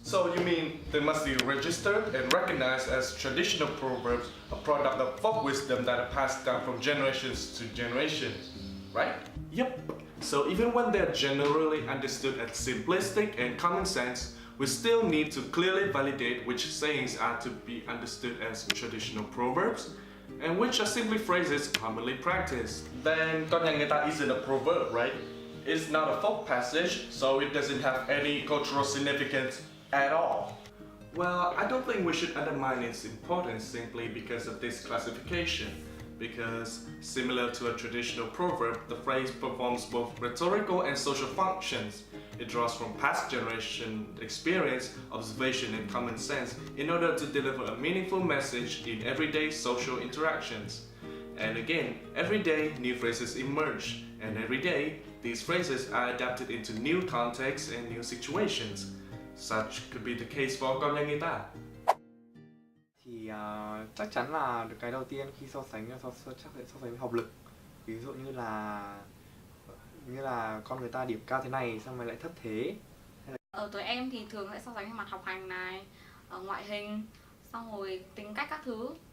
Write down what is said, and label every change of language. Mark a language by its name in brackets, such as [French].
[English] So you mean they must be registered and recognized as traditional proverbs, a product of folk wisdom that are passed down from generations to generations, right? Yep. So even when they're generally understood as simplistic and common sense, we still need to clearly validate which sayings are to be understood as traditional proverbs and which are simply phrases commonly practiced. Then [Vietnamese] con nhà người ta [English] isn't a proverb, right? It's not a folk passage, so it doesn't have any cultural significance at all. Well, I don't think we should undermine its importance simply because of this classification, because similar to a traditional proverb, the phrase performs both rhetorical and social functions. It draws from past generation experience, observation, and common sense in order to deliver a meaningful message in everyday social interactions. And again, every day new phrases emerge, and every day these phrases are adapted into new contexts and new situations. Such could be the case for [Vietnamese] con nhà người ta. Thì chắc chắn là cái đầu tiên khi so sánh chắc phải so sánh với học lực. Ví dụ như là con người ta điểm cao thế này xong rồi lại thấp thế. Ở tuổi em thì thường sẽ so sánh về mặt học hành này, ngoại hình, xong rồi tính cách các thứ.